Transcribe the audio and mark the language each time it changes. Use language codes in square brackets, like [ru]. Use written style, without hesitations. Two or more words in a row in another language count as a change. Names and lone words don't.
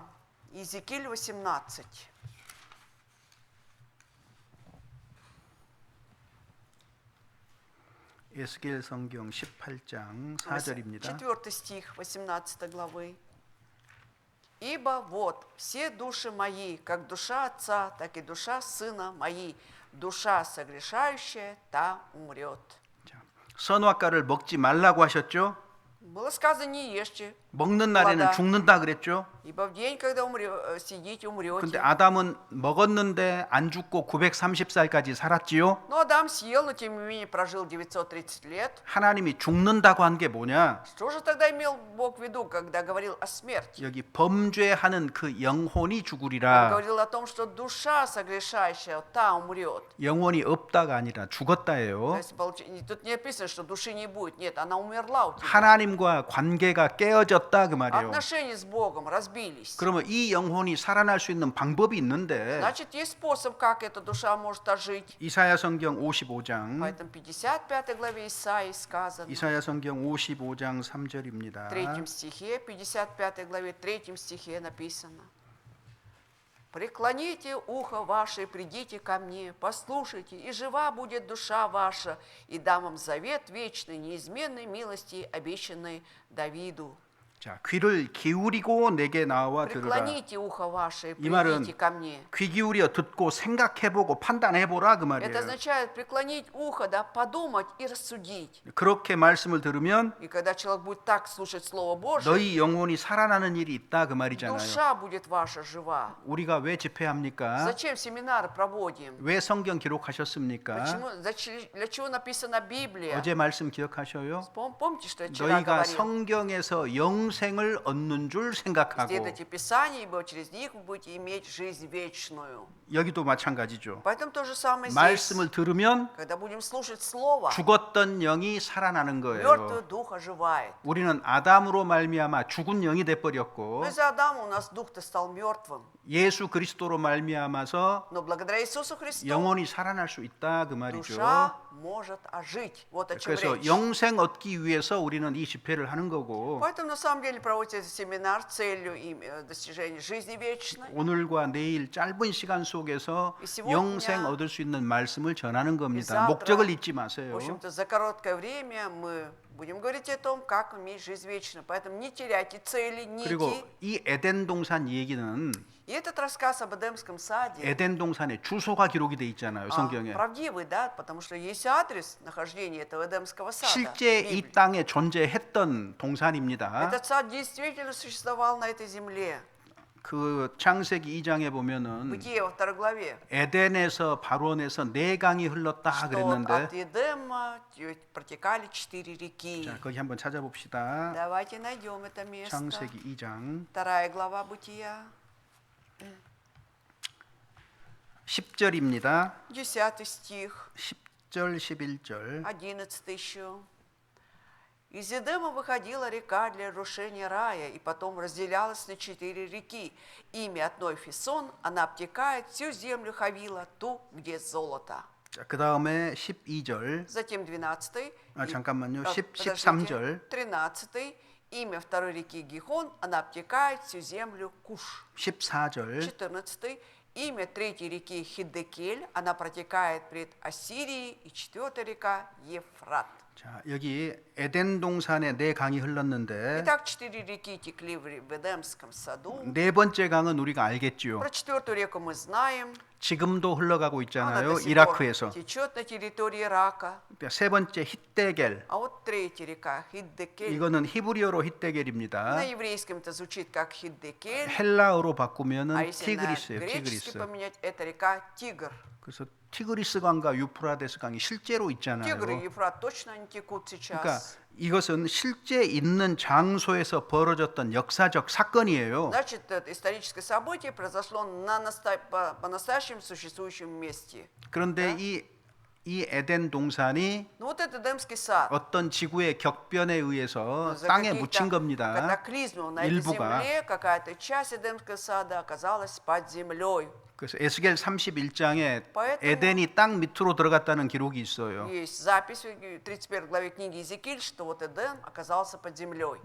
[ru] Иезекииль 18. [ko] 에스겔 성경 18장 4절입니다. [ru] 4 стих 18 главы. «Ибо вот все души мои, как душа отца, так и душа сына моей, душа согрешающая, та умрет». [ko] 자, 선악과를 먹지 말라고 하셨죠? [ru] Было сказано, не ешьте, [ko] 먹는 날에는 맞아. 죽는다 그랬죠? [ru] ибо в день, когда сидите, [ko] 근데 [ru] умрете. [ko] 아담은 먹었는데 안 죽고 930살까지 살았지요? [ru] Но Адам съел, но тем не менее прожил 930 лет. [ko] 하나님이 죽는다고 한 게 뭐냐? [ru] Что же тогда имел Бог в виду, когда говорил о смерти? [ko] 여기 범죄하는 그 영혼이 [ru] Он [ko] 죽으리라. [ru] говорил о том, что душа согрешающая, та умрет. [ko] 영혼이 없다가 아니라 [ru] То [ko] 죽었다예요. [ru] есть, тут не написано, что души не будет. Нет, она умерла у тебя. [ko] 하나님과 관계가 깨어졌다 그 말이에요. [ru] Отношения с Богом разбились. [ko] 그러면 이 영혼이 살아날 수 있는 방법이 있는데 [ru] Значит, есть способ, как эта душа может ожить. [ko] 이사야 성경 55장 [ru] Поэтому в 55 главе Исаии сказано, [ko] 이사야 성경 55장 [ru] в [ko] 3절입니다. [ru] 3 стихе, 55 главе 3 стихе написано: «Преклоните ухо ваше, и придите ко мне, послушайте, и жива будет душа ваша, и дам вам завет вечный, неизменной милости, обещанной Давиду». [ko] 자, 귀를 기울이고 내게 나와 들으라. [ru] «Преклоните ухо ваше, и [ko] 이 말은 [ru] придите ко мне». [ko] 귀 기울여 듣고 생각해보고 판단해보라 그 [ru] Это [ko] 말이에요. [ru] означает преклонить ухо, да, подумать и рассудить. [ko] 그렇게 말씀을 들으면 [ru] И когда человек будет так слушать Слово Божие, [ko] 너희 영혼이 살아나는 일이 있다 그 말이잖아요. [ru] душа будет ваша жива. [ko] 우리가 왜 집회합니까? [ru] Зачем семинары проводим? [ko] 왜 성경 기록하셨습니까? [ru] Для чего написана Библия? [ko] 어제 말씀 기억하셔요? [ru] Помните, что я вчера [ko] 너희가 [ru] говорил? [ko] 성경에서 영생을 얻는 줄 생각하고 [ru] Исследуйте Писание, ибо через них вы будете иметь жизнь вечную. [ko] 여기도 마찬가지죠. [ru] Поэтому то же самое здесь. [ko] 말씀을 들으면 [ru] Когда будем слушать Слово, [ko] 죽었던 영이 살아나는 [ru] мертвый [ko] 거예요. [ru] дух оживает. [ko] 우리는 아담으로 말미암아 죽은 영이 돼 버렸고 [ru] Но из-за Адама у нас дух-то стал мертвым. [ko] 예수 그리스도로 말미암아서 [ru] Но благодаря Иисусу Христу [ko] 영혼이 살아날 수 있다 그 말이죠. [ru] душа может ожить. Вот о чем [ko] 그래서 [ru] речь. [ko] 영생 얻기 위해서 우리는 이 집회를 하는 거고 [ru] Поэтому на самом деле проводится этот семинар с целью достижения жизни вечной. [ko] 오늘과 내일 짧은 시간 속에서 [ru] И сегодня, [ko] 영생 얻을 수 있는 말씀을 전하는 [ru] И [ko] 겁니다. [ru] завтра, [ko] 목적을 잊지 [ru] В [ko] 마세요. [ru] общем-то, за короткое время мы будем говорить о том, как иметь жизнь вечную. Поэтому не теряйте цели, [ko] 그리고 [ru] нити. [ko] 이 에덴 동산 얘기는 [ru] И этот рассказ об Эдемском саде [ko] 에덴 동산에 주소가 기록이 돼 있잖아요, 성경에. [ru] правдивый, да, потому что есть адрес нахождения этого Эдемского сада. [ko] 실제 [ru] в [ko] 이 [ru] Библии. [ko] 땅에 존재했던 동산입니다. [ru] Этот сад действительно существовал на этой земле. [ko] 그 창세기 2장에 보면은 [ru] Бытие во 2 главе. [ko] 에덴에서 바론에서 네 강이 흘렀다 [ru] Что от [ko] 그랬는데 [ru] Эдема протекали 4 реки. [ko] 자, 거기 한번 찾아봅시다. [ru] Давайте найдем это место. [ko] 창세기 2장 [ru] 2 глава Бытия, [ko] 10절입니다. [ru] 10 стих, [ko] 10절 11절 [ru] 11 еще. «Из Эдема выходила река для разрушения рая, и потом разделялась на 4 реки. Имя одной Фисон, она обтекает всю землю Хавила, ту, где золото». [ko] 자, 그다음에 12절 [ru] Затем 12. [ko] 잠깐만요. 13. 13절 [ru] 13. Имя второй реки Гихон, она обтекает всю землю Куш. [ko] 14절 [ru] 14. Имя третьей реки Хиддекель, она протекает пред Ассирией, и 4 река Ефрат. [ko] 자, 여기 에덴 동산에 네 강이 흘렀는데 [ru] Итак, 4 реки текли в Эдемском саду. [ko] 네 번째 강은 우리가 알겠지요. [ru] Про 4 реку мы знаем. [ko] 지금도 흘러가고 [ru] Она [ko] 있잖아요. [ru] до сих пор [ko] 이라크에서. [ru] течет на территории Ирака. [ko] 세 번째 히데겔. [ru] А вот 3 река Хиддекель. [ko] 이거는 히브리어로 [ru] На [ko] 히데겔입니다. [ru] еврейском это звучит как Хиддекель. [ko] 헬라어로 [ru] А [ko] 바꾸면은 [ru] если на [ko] 티그리스예요. [ru] греческий [ko] 티그리스. [ru] поменять, это река Тигр. [ko] 그래서 티그리스 강과 유프라데스 강이 실제로 [ru] Тигр и [ko] 있잖아요. [ru] Ефрат точно они текут [ko] 그러니까 [ru] сейчас. [ko] 이것은 실제 있는 장소에서 벌어졌던 역사적 사건이에요. [ru] Значит, это историческое событие произошло по-настоящему существующем месте. [ko] 그런데 이 에덴 동산이 [ru] Ну вот этот Эдемский сад, [ko] 어떤 지구의 격변에 의해서 [ru] за [ko] 땅에 [ru] каких-то [ko] 묻힌 겁니다. [ru] катаклизмов на этой [ko] 일부가. [ru] земле какая-то часть Эдемского сада оказалась под землей. [ko] 그래서 에스겔 31장에 [ru] Поэтому- [ko] 에덴이 땅 밑으로 들어갔다는 기록이 있어요. [ru] Есть запись в 31 главе книги Иезекииль, что вот Эдем оказался под землей.